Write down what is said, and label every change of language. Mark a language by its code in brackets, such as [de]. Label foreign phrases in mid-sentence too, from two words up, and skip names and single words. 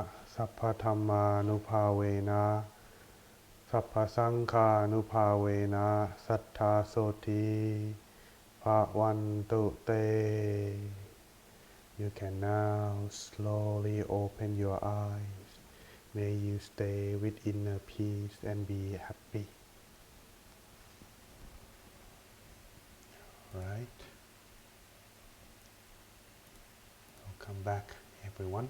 [pi] Sappha Dhammanubbhavena, Sappha Sanghanubbhavena, Sattha Soti Bhavantu Te. [en] You can now slowly open your eyes. May you stay with inner peace and be happy. Right. Welcome back, everyone.